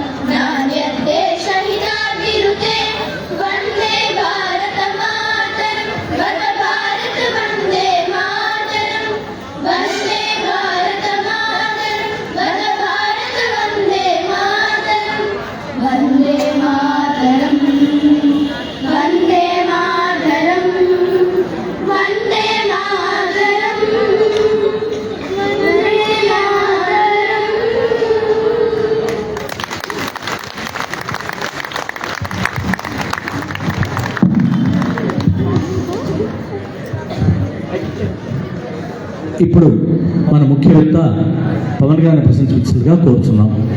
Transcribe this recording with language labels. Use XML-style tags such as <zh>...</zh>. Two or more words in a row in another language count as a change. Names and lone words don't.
<sa>नान्यद्देशहिताभिरुते वन्दे भारतमातरं वद भारत वन्दे मातरं वन्दे भारतमातरं वद भारत वन्दे मातरं वन्दे मातरं वन्दे मातरं वन्दे मातरं वन्दे मातरं।</sa> <te>ఇప్పుడు మన ముఖ్య వక్త పవన్ గారిని ప్రశంసించగా కోరుతున్నాం.</te>